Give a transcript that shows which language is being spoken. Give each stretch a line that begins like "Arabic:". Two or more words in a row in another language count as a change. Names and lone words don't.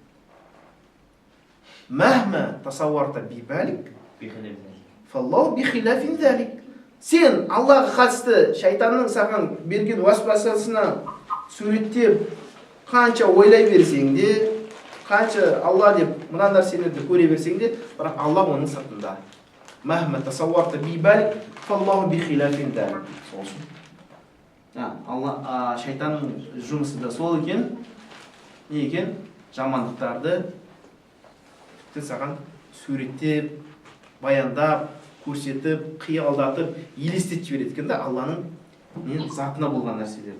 Arabic: مهما تصورت ببالك فالله بخلاف ذلك.
Kazakh: Сен Аллаға қатысты шайтанның саған берген уәсвасасына суреттеп қанша ойлай берсең де, қанша Алла деп мына нәрселерді көре берсең де, бірақ Алла оның сыртында.
Arabic: مهما تصورت ببالك فالله بخلاف ذلك.
Kazakh: Алла шайтанның жұмысы да сол екен. Не екен? Жамандықтарды тіпті саған суреттеп, баяндап, көрсетіп, қиялдатып, елестетіп жібереді екен да Алланың затына болған нәрселерді.